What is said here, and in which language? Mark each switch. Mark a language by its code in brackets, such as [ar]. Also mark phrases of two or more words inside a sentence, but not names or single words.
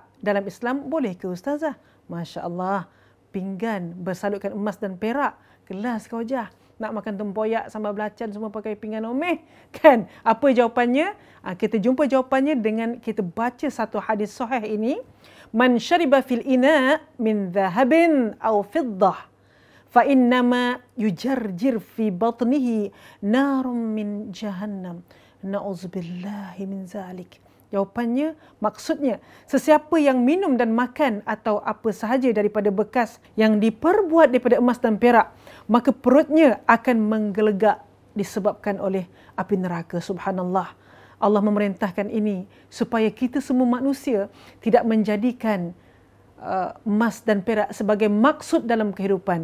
[ms] Dalam Islam boleh ke Ustazah? [ar] ما شاء الله, [ms] pinggan bersalutkan emas dan perak. Kelas kau jah. Nak makan tempoyak, sambal belacan semua pakai pinggan omeh. Kan? Apa jawapannya? Kita jumpa jawapannya dengan kita baca satu hadis sahih ini. [ar] من شرب في إناء من ذهب أو فضة فإنما يجرجر في بطنه نار من جهنم. نعوذ بالله من ذلك. [ms] Jawapannya, maksudnya, sesiapa yang minum dan makan atau apa sahaja daripada bekas yang diperbuat daripada emas dan perak, maka perutnya akan menggelegak disebabkan oleh api neraka. Subhanallah. Allah memerintahkan ini supaya kita semua manusia tidak menjadikan emas dan perak sebagai maksud dalam kehidupan.